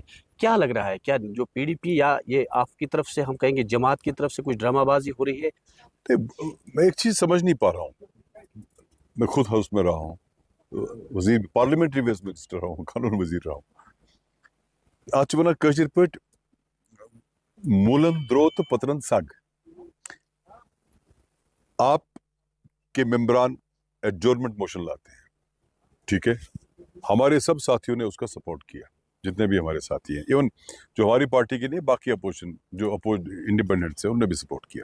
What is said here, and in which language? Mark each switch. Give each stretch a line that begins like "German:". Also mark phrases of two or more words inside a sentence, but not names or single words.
Hindi: क्या लग रहा है, क्या जो पीडीपी या ये आपकी तरफ से हम कहेंगे जमात की तरफ से कुछ ड्रामाबाजी हो रही है? तो मैं एक चीज़ समझ नहीं पा रहा हूँ, मैं खुद हाउस में रहा हूँ, वजीर
English: parliamentary west minister
Hindi: रहा हूँ, कानून वजीर रहा हूँ।
Kashmiri: आज वना कशिर पट मूलन द्रो तो पतरन सग,
Hindi: आप के मेंबरान
English: adjournment motion
Hindi: लाते हैं, ठीक है, हमारे सब साथियों ने उसका सपोर्ट किया, जितने भी हमारे साथी हैं, इवन जो हमारी पार्टी के नहीं, बाकी अपोजिशन जो इंडिपेंडेंट्स हैं उन्होंने भी सपोर्ट किया।